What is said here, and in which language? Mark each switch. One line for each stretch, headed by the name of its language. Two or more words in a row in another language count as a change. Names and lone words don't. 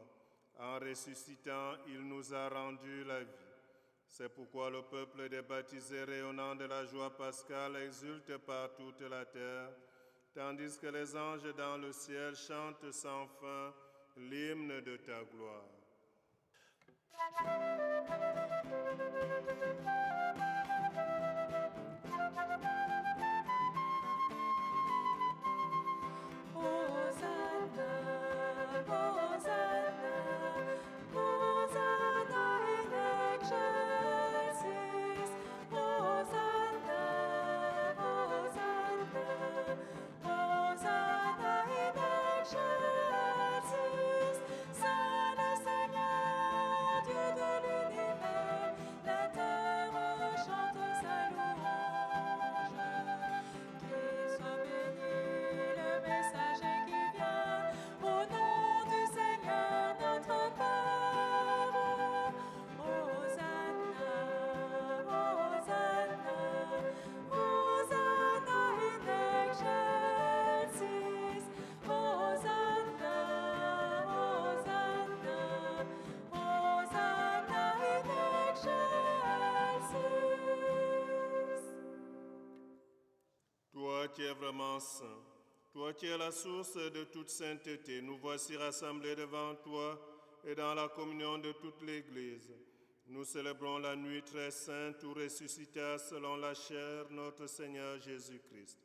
French: En ressuscitant, il nous a rendu la vie. C'est pourquoi le peuple des baptisés rayonnant de la joie pascale exulte par toute la terre, tandis que les anges dans le ciel chantent sans fin l'hymne de ta gloire.
Latin: Hosanna, Hosanna, Hosanna in excelsis. Hosanna, Hosanna, Hosanna in excelsis.
French: Saint le Seigneur, Dieu de l'univers, la terre chante sa louange. Qu'il soit béni le messager qui vient au nom du Seigneur notre Père.
Latin: Hosanna, Hosanna, Hosanna in excelsis. Hosanna, Hosanna, Hosanna in excelsis.
French: Toi qui es vraiment saint, toi qui es la source de toute sainteté, nous voici rassemblés devant toi et dans la communion de toute l'Église. Nous célébrons la nuit très sainte où ressuscita selon la chair notre Seigneur Jésus-Christ.